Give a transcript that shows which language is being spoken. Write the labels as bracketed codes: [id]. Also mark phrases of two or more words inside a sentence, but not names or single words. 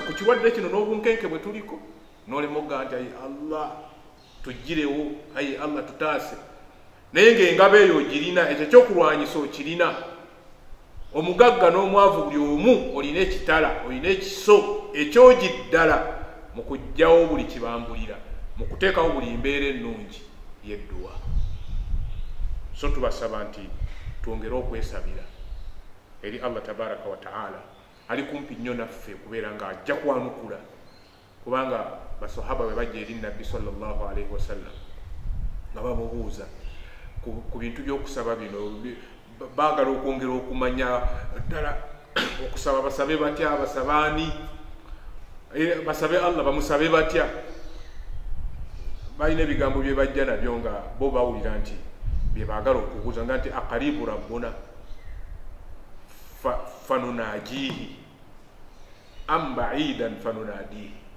[lg] ku kirwadde kino n'obunkenke bwe tuliko n'olema ogaa nti ayi Allah tuggirewo ayi Allah tutaase naye ng'engabo eyo ogirina ekyo ekyokulwanyisa okirina omugagga n'omwavu buli omu olina ekitala olina ekiso ekyogi ddala mu kuggyawo buli kibambulira mu kuteekawo buli mbeera ennungi yedduwa. So tubasaba nti twongere okwesabira eri Allah [ar] تبارك وتعالى [lg] ali kumpi nnyo naffe kubeera nga ajja kwanukula, kubanga basahaba bwe bajja eri nabbi [ar] صلى الله عليه وسلم [lg] nga bamubuuza ku bintu by'okusaba bino, baagala okwongera okumanya ddala okusaba basabe batya, basabaani basabe Allah bamusabe batya. Balina ebigambo bye bajja nabyo nga bo bawulira nti bye baagala okubuuza nga nti [ar] أقريب ربنا فنناجيه أم بعيد فنناديه.